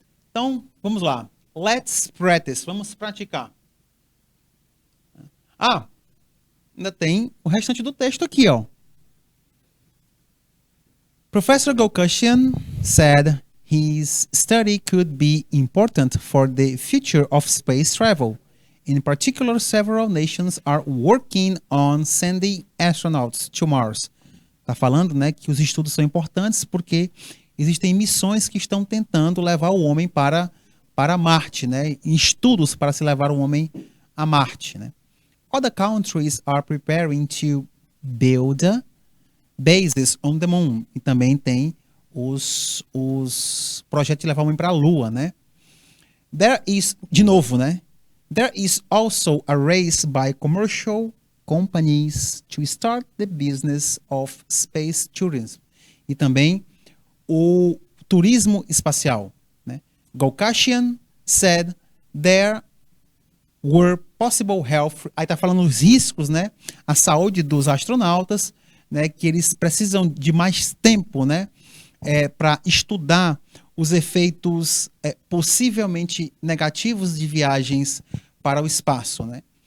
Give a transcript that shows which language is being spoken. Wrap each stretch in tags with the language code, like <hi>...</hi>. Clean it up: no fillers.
<pt>Então, vamos lá.</pt> <en>Let's practice.</en> <pt>Vamos praticar. Ainda tem o restante do texto aqui, ó.</pt> <en>Professor Gulkasyan said his study could be important for the future of space travel. In particular, several nations are working on sending astronauts to Mars.</en> <pt>Tá falando, né, que os estudos são importantes porque existem missões que estão tentando levar o homem para Marte, né? Estudos para se levar o homem a Marte, né?</pt> <en>Other countries are preparing to build bases on the moon.</en> <pt>E também tem os projetos de levar o homem para a Lua, né?</pt> <en>There is,</en> <pt>de novo, né?</pt> <en>There is also a race by commercial companies to start the business of space tourism.</en> <pt>E também o turismo espacial, né? Gulkasyan</pt> <en>said there were possible health,</en> <pt>aí tá falando os riscos, né? A saúde dos astronautas, né? Que eles precisam de mais tempo, né? Para estudar os efeitos possivelmente negativos de viagens para o espaço, né?</pt>